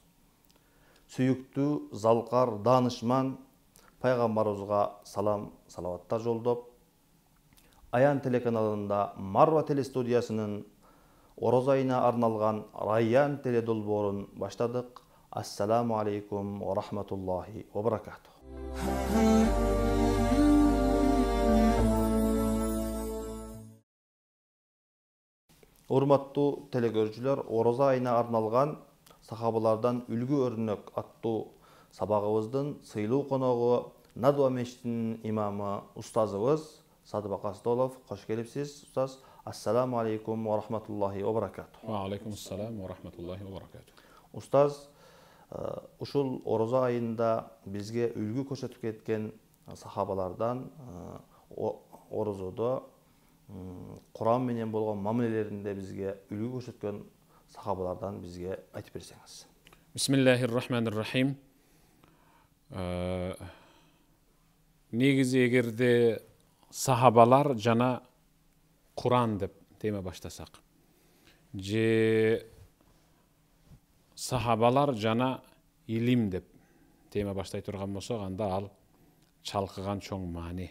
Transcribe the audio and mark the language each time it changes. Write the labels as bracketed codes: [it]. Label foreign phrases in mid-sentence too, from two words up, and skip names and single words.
[ky] Сүйүктүү, залкар, данышман пайгамбарыбызга салам, салаваттар жолдоп, Аян телеканалында Марва телестудиясынын Ороз айына арналган Райян теледолбоорун баштадык. [ar] السلام عليكم ورحمة الله وبركاته. [ky] Урматтуу телекөрүүчүлөр, Ороз айына арналган сахабалардан үлгү өрнөк аттуу сабагыбыздын сыйлуу коногу Надва мечитинин имамы устазыбыз Садыбак Асдолов. Кош келипсиз, устаз. [ar] السلام عليكم ورحمة الله وبركاته. وعليكم السلام ورحمة الله وبركاته. [ky] Устаз, ушул Ороз айында бизге үлгү көрсөтүп кеткен сахабалардан орозодо Куран менен болгон мамилелеринде бизге үлгү көрсөткөн сахабалардан бизге айтып берсеңиз. [ar] بسم الله الرحمن الرحيم. [ky] Негизи эгерде сахабалар жана Куран деп тема баштасак, же сахабалар жана илим деп тема баштай турган болсок, анда ал чалкыган чоң маани.